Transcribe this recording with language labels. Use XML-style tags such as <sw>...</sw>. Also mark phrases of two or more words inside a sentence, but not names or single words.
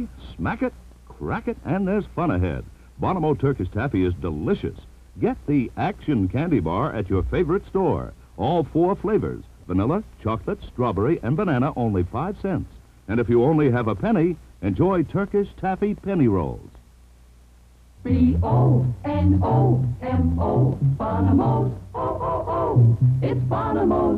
<en>Smack it, crack it, and there's fun ahead. Bonamo Turkish Taffy is delicious. Get the action candy bar at your favorite store. All 4 flavors: vanilla, chocolate, strawberry, and banana, only 5 cents. And if you only have a penny, enjoy Turkish Taffy penny rolls. B-O-N-O-M-O, Bonamos, O-O-O, it's Bonamos.</en>